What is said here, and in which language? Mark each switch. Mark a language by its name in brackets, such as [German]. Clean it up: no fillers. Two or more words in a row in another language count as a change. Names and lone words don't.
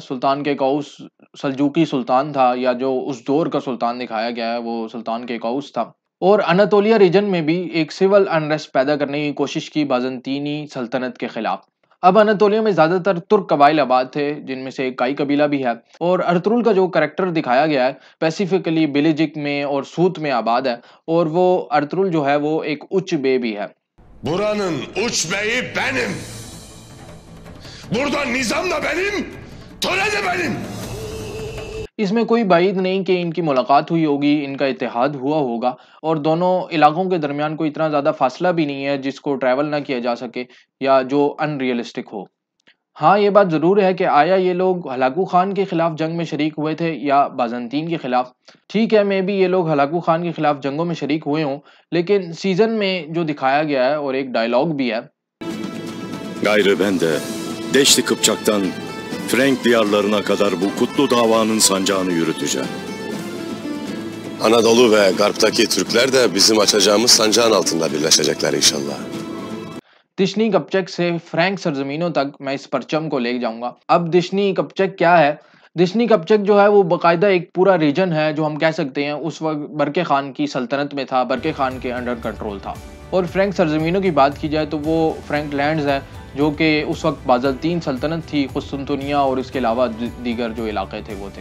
[Urdu] سلطان کیکاؤس سلجوقی سلطان تھا، یا جو اس دور کا سلطان دکھایا گیا ہے وہ سلطان کیکاؤس تھا، اور اناتولیا ریجن میں بھی ایک [English] civil unrest [Urdu] پیدا کرنے کی کوشش کی بازنطینی سلطنت کے خلاف۔ اب اناتولیا میں زیادہ تر ترک قبائل آباد تھے، جن میں سے ایک کائی قبیلہ بھی ہے، اور ارطرول کا جو کریکٹر دکھایا گیا ہے اسپیسیفکلی بیلیجک میں اور سوت میں آباد ہے، اور وہ ارطرول جو ہے وہ ایک [Turkish] uç bey [Urdu] بھی ہے۔ [Turkish] Buranın uç beyi benim. Burada nizam da benim, töre de benim. [Urdu] اس میں کوئی بعید نہیں کہ ان کی ملاقات ہوئی ہوگی، ان کا اتحاد ہوا ہوگا، اور دونوں علاقوں کے درمیان کوئی اتنا زیادہ فاصلہ بھی نہیں ہے جس کو ٹریول نہ کیا جا سکے یا جو ان ریئلسٹک ہو۔ ہاں یہ بات ضرور ہے کہ آیا یہ لوگ ہلاکو خان کے خلاف جنگ میں شریک ہوئے تھے یا بازنطین کے خلاف. ٹھیک ہے [English] may be [Urdu] یہ لوگ ہلاکو خان کے خلاف جنگوں میں شریک ہوئے ہوں، لیکن سیزن میں جو دکھایا گیا ہے اور ایک ڈائلاگ بھی ہے. [Turkish] Gayrı ben de Deşti Kıpçak'tan Frank diyarlarına kadar bu kutlu davanın sancağını yürüteceğim. Anadolu ve Garp'taki Türkler de bizim açacağımız sancağın altında birleşecekler inşallah. [Urdu] دشنی کپچک سے فرینک سرزمینوں تک میں اس پرچم کو لے جاؤں گا. اب دشنی کپچک کیا ہے؟ دشنی کپچک جو ہے وہ باقاعدہ ایک پورا ریجن ہے جو ہم کہہ سکتے ہیں اس وقت برقع خان کی سلطنت میں تھا، برقع خان کے [English] under control [Urdu] تھا. اور فرینک سرزمینوں کی بات کی جائے تو وہ [English] Frank lands [Urdu] ہے جو کہ اس وقت بازنطین سلطنت تھی، قسطنطنیہ اور اس کے علاوہ دیگر جو علاقے تھے وہ تھے.